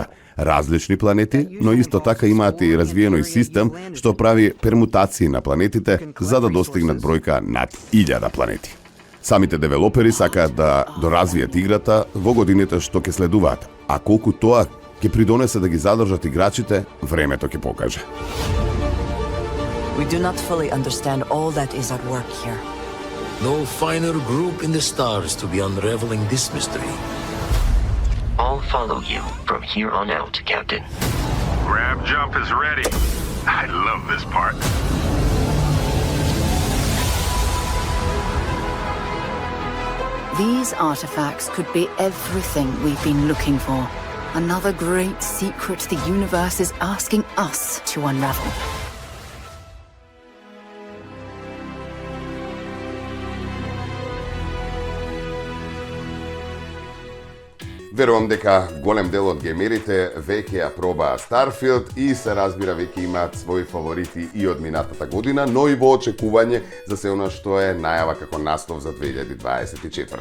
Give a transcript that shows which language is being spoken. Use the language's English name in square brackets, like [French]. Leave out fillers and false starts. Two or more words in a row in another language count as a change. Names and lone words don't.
[Macedonian] Различни планети, но исто така имаат и развиено и систем што прави пермутации на планетите за да достигнат бројка над 1000 планети. Самите девелопери сакаат да доразвијат играта во годините што ќе следуваат, а колку тоа ќе придонесе да ги задржат играчите, времето ќе покаже. [English] We do not fully understand all that is at work here. No finer group in the stars to be unraveling this mystery. I'll follow you from here on out, Captain. Grab jump is ready. I love this part. These artifacts could be everything we've been looking for. Another great secret the universe is asking us to unravel. [Macedonian] Верувам дека голем дел од геймерите веќе ја пробаа Starfield и се разбира веќе имаат своји фаворити и од минатата година, но и во очекување за се она што е најава како настов за 2024.